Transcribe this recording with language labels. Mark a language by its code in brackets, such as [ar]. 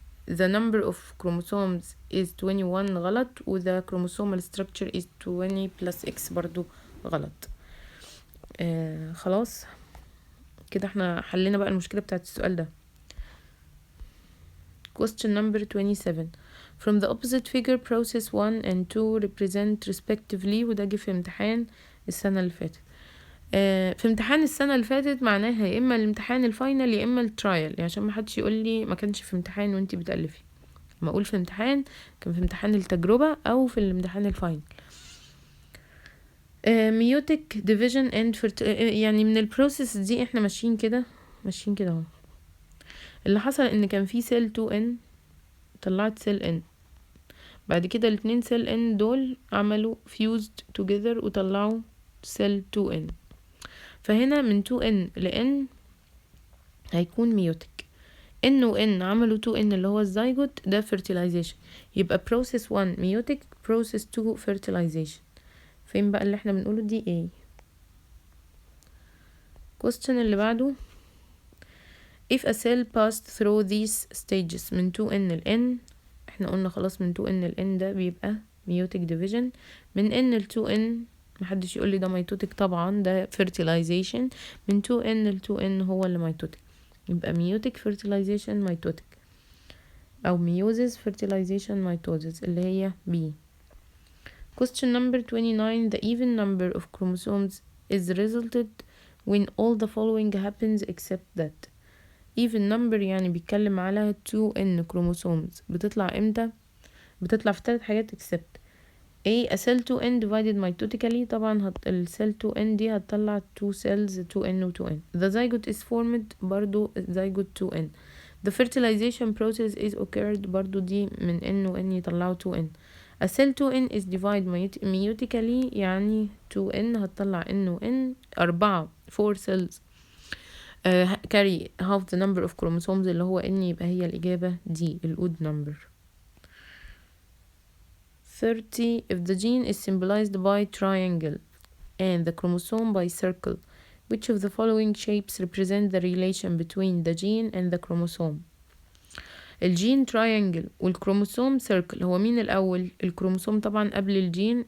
[en] the number of chromosomes is 21 [ar] غلط، و [en] the chromosomal structure is 20 plus X [ar] برضو غلط. خلاص كده احنا حلينا بقى المشكلة بتاعت السؤال ده. [en] Question number 27. From the opposite figure process 1 and 2 represent respectively. [ar] وده جه في امتحان السنة اللي فاتت. في امتحان السنة اللي فاتت معناها يا اما الامتحان الفاينل يا اما الترايل، يعني عشان ما حدش يقول لي ما كانش في امتحان وانتي بتألفي. ما اقول في امتحان كان في امتحان التجربة او في الامتحان الفاينل. [en] meiotic division and [ar] يعني من البروسيس دي احنا ماشيين كده اهو. اللي حصل ان كان في سيل 2N طلعت سيل N، بعد كده الاتنين سيل N دول عملوا [en] fused together [ar] وطلعوا سيل 2N. فهنا من 2N ل N هيكون ميوتك. N و N عملوا 2N اللي هو الزيجوت، ده fertilization. يبقى process 1 ميوتك، process 2 fertilization. فين بقى اللي احنا بنقوله؟ دي A. question اللي بعده. [en] if a cell passed through these stages [ar] من 2N ل N، احنا قلنا خلاص من 2N ل N ده بيبقى ميوتك division. من N ل 2N محدش يقول لي ده ميتوتك، طبعا ده fertilization. من 2N ل 2N هو اللي ميتوتك، يبقى ميوتك fertilization ميتوتك او meiosis fertilization mitosis اللي هي B. [en] Question number 29. The even number of chromosomes is resulted when all the following happens except that. [ar] even number يعني بيتكلم على 2N chromosomes. بتطلع امتى؟ بتطلع في 3 حاجات except [en] A cell 2N divided mitotically. [ar] طبعا الcell 2N دي هتطلع [en] 2 cells 2N و 2N. The zygote is formed برضو zygote 2N. The fertilization process is occurred [ar] برضو دي من N و N يطلعوا 2N. [en] A cell 2N is divided meiotically [ar] يعني 2N هتطلع N و N [en] 4 cells carry half the number of chromosomes [ar] اللي هو N، يبقى هي الإجابة دي الodd [en] number. 30. If the gene is symbolized by triangle and the chromosome by circle, which of the following shapes represent the relation between the gene and the chromosome؟ الجين triangle والكروموسوم circle. [ar] هو مين الأول؟ الكروموسوم طبعا قبل الجين.